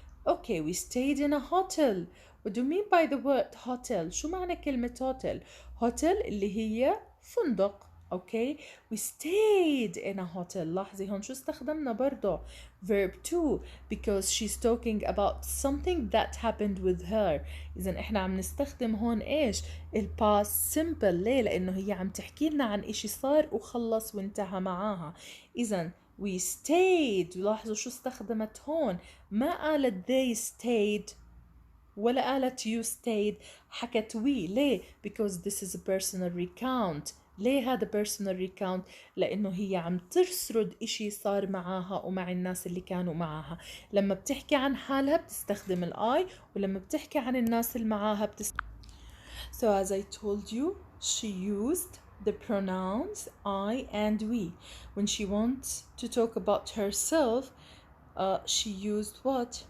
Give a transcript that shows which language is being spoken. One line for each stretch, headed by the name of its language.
English: Okay, we stayed in a hotel. What do you mean by the word hotel?
Arabic: شو معنى كلمة hotel? hotel اللي هي فندق.
English: Okay, we stayed in a hotel.
Arabic: لاحظي هون شو استخدمنا برضو
English: verb to because she's talking about something that happened with her.
Arabic: إذا إحنا عم نستخدم هون إيش؟ past simple. ليه؟ لأنه هي عم تحكي لنا عن إشي صار وخلص وانتهى معاها.
English: إذا we stayed.
Arabic: لاحظوا شو استخدمت هون ما قالت
English: they stayed
Arabic: ولا قالت
English: you stayed
Arabic: حكت we.
English: ليه؟ because this is a personal recount.
Arabic: ليه هذا personal recount؟ لأنه هي عم تسرد إشي صار معاها ومع الناس اللي كانوا معاها. لما بتحكي عن حالها بتستخدم الآي ولما بتحكي عن الناس اللي معاها
English: So as I told you she used the pronouns I and we. When she wants to talk about herself she used what?